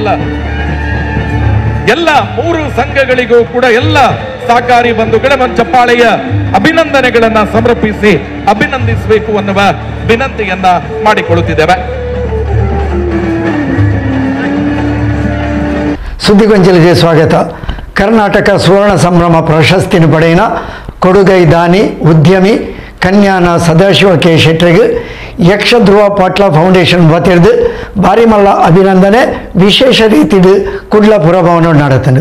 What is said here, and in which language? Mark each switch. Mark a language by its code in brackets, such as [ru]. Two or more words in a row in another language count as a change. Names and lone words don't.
[kn] ಎಲ್ಲ 3 ಸಂಘಗಳಿಗೂ ಕೂಡ ಎಲ್ಲ ಸಹಕಾರಿ ಬಂಧುಗಳ ಚಪ್ಪಾಳೆಯ ಅಭಿನಂದನೆಗಳನ್ನ ಸಮರ್ಪಿಸಿ ಅಭಿನಂದಿಸಬೇಕು ಅನ್ನುವ ವಿನಂತಿಯನ್ನ ಮಾಡಿಕೊಳ್ಳುತ್ತಿದ್ದೇವೆ. ಸುದ್ದಿಗೊಂಚಲಿಗೆ ಸ್ವಾಗತ. [tcy] ಕರ್ನಾಟಕ ಸುವರ್ಣ ಸಂಭ್ರಮ ಪ್ರಶಸ್ತಿನ ಪಡೆಯಿನ ಕೊಡುಗೈ ದಾನಿ ಉದ್ಯಮಿ ಕನ್ಯಾನ ಸದಾಶಿವ ಕೆ ಶೆಟ್ಟರಿಗೆ ಯಕ್ಷಧ್ರುವ ಪಾಟ್ಲ ಫೌಂಡೇಶನ್ ವತಿರ್ದು ಬಾರಿಮಲ್ಲ ಅಭಿನಂದನೆ ವಿಶೇಷ ರೀತಿಡು ಕುಡ್ಲಪುರ ಭವನ ನಡೆತನು.